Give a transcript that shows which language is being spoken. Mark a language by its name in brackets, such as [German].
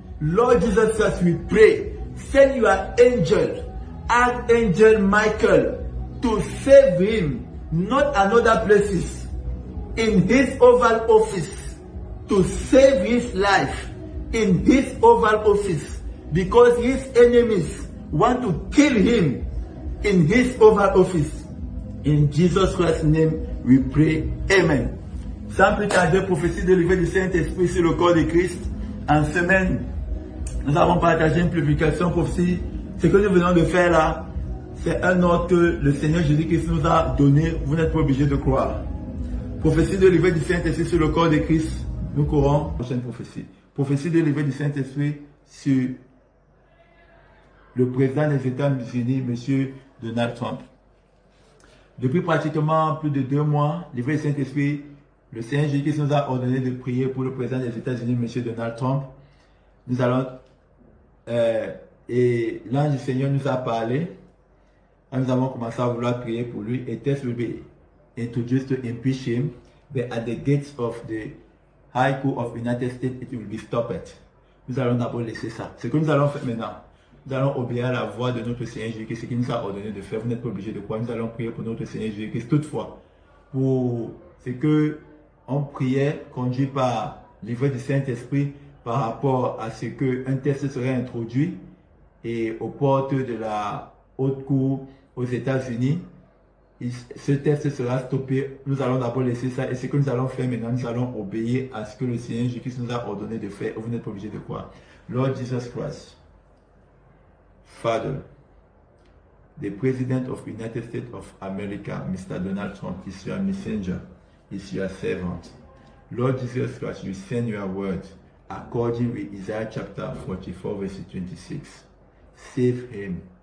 [English] Lord Jesus Christ, we pray, send your angel, Archangel Michael, to save him, not another places, in his Oval Office, to save his life in his Oval Office, because his enemies want to kill him in his Oval Office. In Jesus Christ's name, we pray. Amen. [French] Sans plus tarder, prophétie délivrée du Saint-Esprit sur le corps de Christ. En semaine, nous avons partagé une publication prophétie. Ce que nous venons de faire là, c'est un ordre que le Seigneur Jésus-Christ nous a donné. Vous n'êtes pas obligé de croire. Prophétie délivrée du Saint-Esprit sur le corps de Christ. Nous courons. Prochaine prophétie. Prophétie délivrée du Saint-Esprit sur le président des États-Unis, M. Donald Trump. Depuis pratiquement plus de 2 mois, livré du Saint-Esprit, le Seigneur Jésus-Christ nous a ordonné de prier pour le président des États-Unis, M. Donald Trump. Nous allons, et l'ange du Seigneur nous a parlé. Nous avons commencé à vouloir prier pour lui. [English] A test will be introduced to impeach him, but at the gates of the High Court of United States, it will be stopped. [French] Nous allons d'abord laisser ça. Ce que nous allons faire maintenant, nous allons obéir à la voix de notre Seigneur Jésus-Christ, ce qu'il nous a ordonné de faire. Vous n'êtes pas obligé de croire. Nous allons prier pour notre Seigneur Jésus-Christ. Toutefois, pour ce que on priait, conduit par l'ivraie du Saint-Esprit, par rapport à ce qu'un test serait introduit et aux portes de la haute cour aux États-Unis, ce test sera stoppé. Nous allons d'abord laisser ça. Et ce que nous allons faire maintenant, nous allons obéir à ce que le Seigneur Jésus-Christ nous a ordonné de faire. Vous n'êtes pas obligé de croire. [English] Lord Jesus Christ, Father, the President of the United States of America, Mr. Donald Trump, is your messenger, is your servant. Lord Jesus Christ, you send your word according with Isaiah chapter 44, verse 26. Save him.